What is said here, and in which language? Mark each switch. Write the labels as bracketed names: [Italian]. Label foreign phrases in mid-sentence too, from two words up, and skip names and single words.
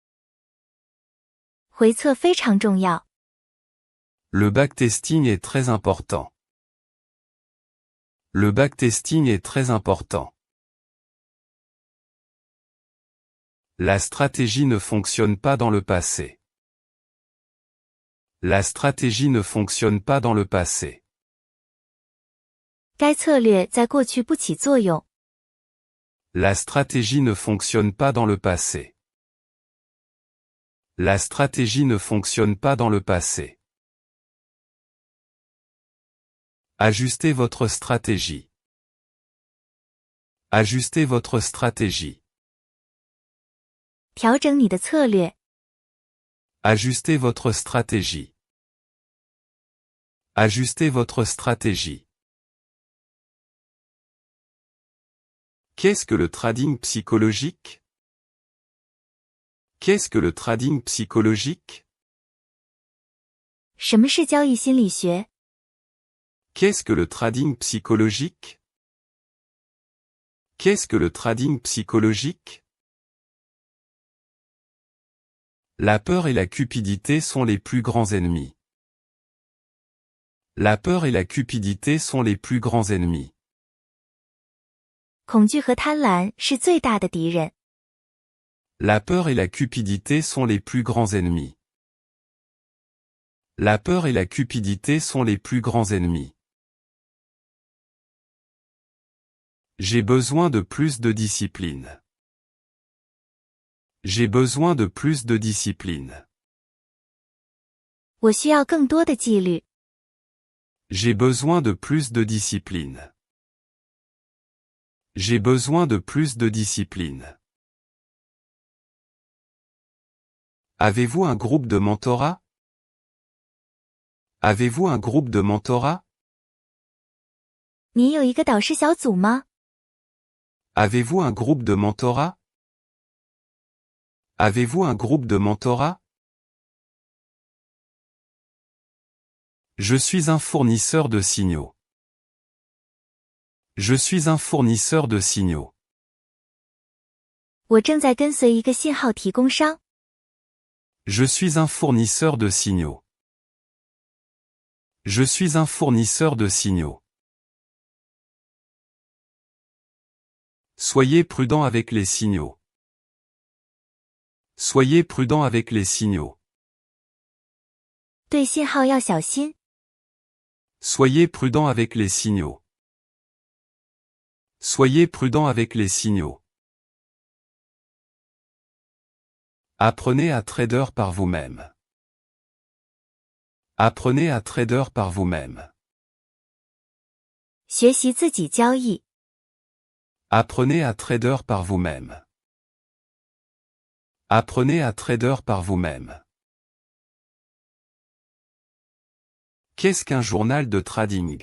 [Chinese] 回测非常重要。 [French] Le backtesting est très important. Le backtesting est très important. La stratégie ne fonctionne pas dans le passé. La stratégie ne fonctionne pas dans le passé. [Chinese] 该策略在过去不起作用。 [French] La stratégie ne fonctionne pas dans le passé. La stratégie ne fonctionne pas dans le passé. Ajustez votre stratégie. Ajustez votre stratégie. [Chinese] 调整你的策略。 [French] Ajustez votre stratégie. Ajustez votre stratégie. Qu'est-ce que le trading psychologique? Qu'est-ce que le trading psychologique? [Chinese] 什么是交易心理学？ [French] Qu'est-ce que le trading psychologique? Qu'est-ce que le trading psychologique? La peur et la cupidité sont les plus grands ennemis. La peur et la cupidité sont les plus grands ennemis. [Chinese] 恐惧和贪婪是最大的敌人。 [French] La peur et la cupidité sont les plus grands ennemis. La peur et la cupidité sont les plus grands ennemis. J'ai besoin de plus de discipline. J'ai besoin de plus de discipline. [Chinese] 我需要更多的纪律。 [French] J'ai besoin de plus de discipline. J'ai besoin de plus de discipline. Avez-vous un groupe de mentorat? Avez-vous un groupe de mentorat? [Chinese] 你有一个导师小组吗？ [French] Avez-vous un groupe de mentorat? Avez-vous un groupe de mentorat? Je suis un fournisseur de signaux. Je suis un fournisseur de signaux. [Chinese] 我正在跟随一个信号提供商。 [French] Je suis un fournisseur de signaux. Je suis un fournisseur de signaux. Soyez prudent avec les signaux. Soyez prudent avec les signaux. [Chinese] 对信号要小心。 [French] Soyez prudent avec les signaux. Soyez prudent avec les signaux. Apprenez à trader par vous-même. Apprenez à trader par vous-même. [Chinese] 学习自己交易。 [French] Apprenez à trader par vous-même. Apprenez à trader par vous-même. Qu'est-ce qu'un journal de trading?